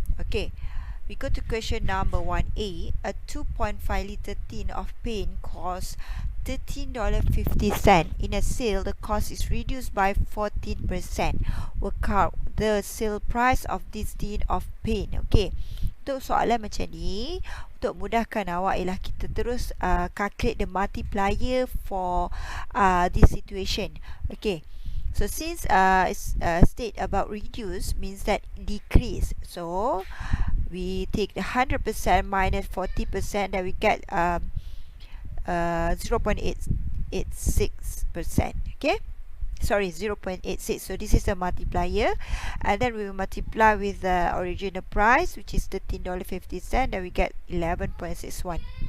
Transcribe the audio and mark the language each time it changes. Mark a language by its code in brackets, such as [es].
[en] Okay, we go to question number 1A. A 2.5 liter tin of paint costs $13.50. In a sale, the cost is reduced by 14%. Work out the sale price of this tin of paint. [ms] Okay, untuk soalan macam ni, untuk mudahkan awak ialah kita terus [en] calculate the multiplier for this situation. Okay, so since it's state about reduce means that decrease, so we take the 100% minus 40%, then we get 0.886%. okay, sorry, 0.86. so this is the multiplier, and then we will multiply with the original price, which is $13.50, then we get 11.61.